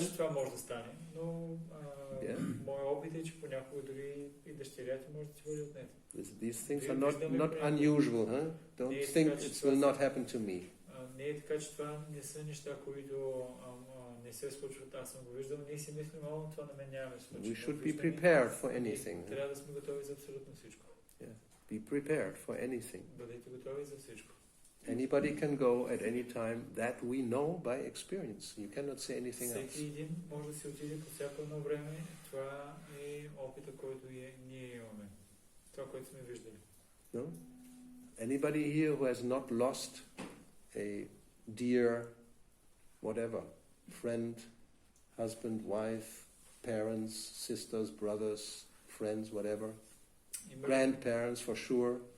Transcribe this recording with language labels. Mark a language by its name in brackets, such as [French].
[Bulgarian] Че това може да стане, но моят опит е, че понякога дори и дъщеря ти може да ти бъде отнета. [English] These things are not unusual, huh? Don't think it will not happen to me. [Bulgarian] Не е така, че това не са неща, които не се случват. Аз съм го виждал, ние си мислим, това на мен няма да се случи. [English] We should be prepared for anything. [Bulgarian] Трябва да сме готови за абсолютно всичко. [English] Be prepared for anything. [Bulgarian] Бъдете готови за всичко. [English] Anybody can go at any time. That we know by experience. You cannot say anything else. [Bulgarian] Всеки един може да се отиде по всяко едно време. Това е опита, който ние имаме. Това, което сме виждали. [English] No? Anybody here who has not lost a dear, whatever, friend, husband, wife, parents, sisters, brothers, friends, whatever, grandparents for sure.